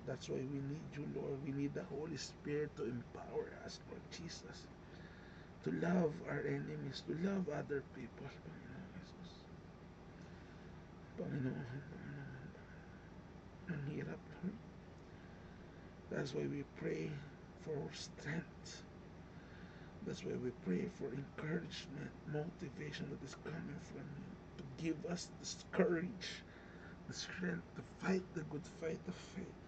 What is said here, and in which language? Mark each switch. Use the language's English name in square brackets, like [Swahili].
[English] That's why we need you, Lord. We need the Holy Spirit to empower us, Lord Jesus, to love our enemies, to love other people, Panginoon Jesus. [Filipino] Panginoon, ang hirap, Lord. [English] That's why we pray for strength. That's why we pray for encouragement, motivation that is coming from you, to give us this courage, the strength to fight the good fight of faith.